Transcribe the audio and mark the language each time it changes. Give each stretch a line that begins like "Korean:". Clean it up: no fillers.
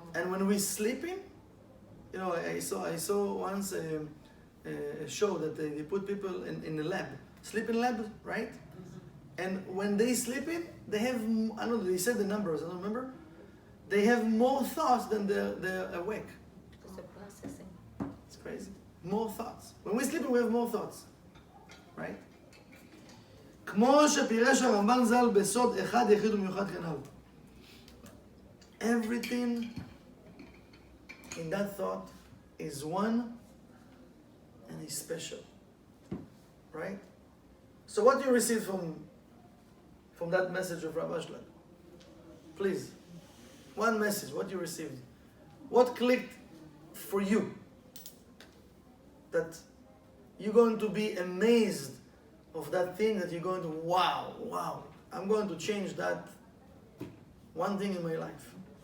English: And when we sleeping, you know, I saw once a show that they put people in a lab, sleeping lab, right? And when they sleeping, they have, I don't know, they said the numbers, I don't remember. They have more thoughts than they're awake. Because they're processing. It's crazy. More thoughts. When we're sleeping, we have more thoughts, right?
Hebrew: כמו שפירש הרמב"ן ז"ל בסוד אחד יחיד ומיוחד כנ"ל.
English: Everything in that thought is one and is special, right? So what do you receive from that message of Rav Ashlag? Please, one message, what you received. What clicked for you that you're going to be amazed of that thing, that you're going to, wow, I'm going to change that one thing in my life.